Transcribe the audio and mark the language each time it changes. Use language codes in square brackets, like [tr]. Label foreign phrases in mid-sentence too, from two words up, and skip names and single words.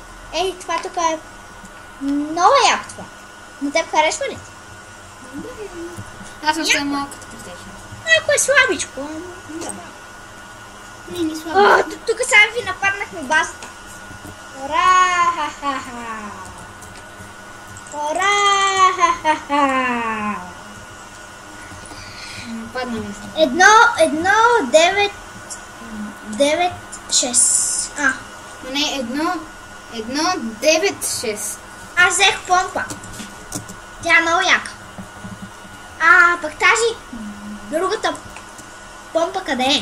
[bg] Ей, това тук е много яко това. На теб харесва ли? Аз съм само като PlayStation. Малко е слабичко. Не слабо. О, тук само ви нападнахме базата. Ура! Ха-ха-ха! Ура! Ха-ха-ха! Нападнаме се. 1-9-6. Но не, 1-9-6. Аз взех помпа. Тя е много яка. Пък тази другата помпа къде е?